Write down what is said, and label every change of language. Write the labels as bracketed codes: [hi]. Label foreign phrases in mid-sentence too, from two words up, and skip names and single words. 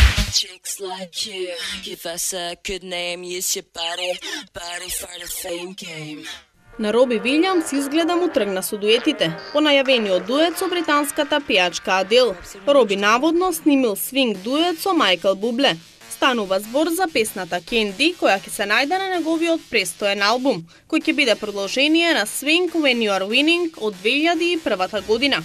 [en] Chicks like you, give us a good name, use your body for the fame game. [mk] На Роби Вилјамс изгледа му тргна со дуетите. По најавениот дует со британската пејачка Адел. Роби наводно снимил свинг дует со Майкл Бубле. Станува збор за песната Candy, која ќе се најде на неговиот престоен албум, кој ќе биде продолжение на Swing When You Are Winning од 2001 година.